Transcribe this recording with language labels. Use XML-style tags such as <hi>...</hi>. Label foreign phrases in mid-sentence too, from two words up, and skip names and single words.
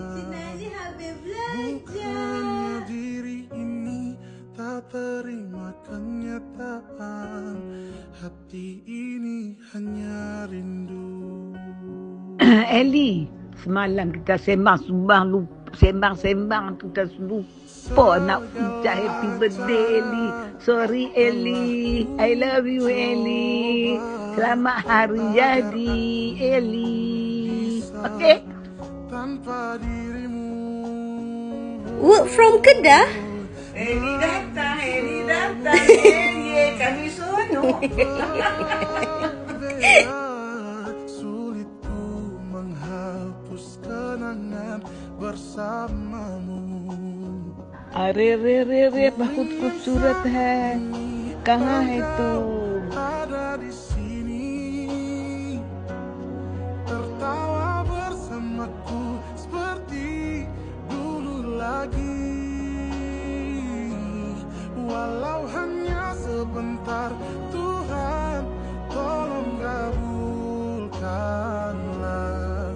<ms>Bukannya diri ini tak terima kenyataan, hati ini hanya rindu. Eli, semalam kita sembang kita lupa nak ucap</ms> <en>happy birthday</en> <ms>Eli.</ms> <en>Sorry Eli, I love you Eli.</en> <ms>Selamat hari jadi Eli. Okay? Tanpa dirimu.</ms> <en>Work from Kedah?</en> <ms>Eli datang, Eli kami sonok.</ms> <id>Sulit ku menghapus kenangan bersamamu.</id> <hi>Are बहुत खूबसूरत है कहाँ है तू</hi> <id>Ada di sini, tertawa bersamaku seperti dulu lagi. Walau hanya sebentar, Tuhan tolong kabulkanlah.</id>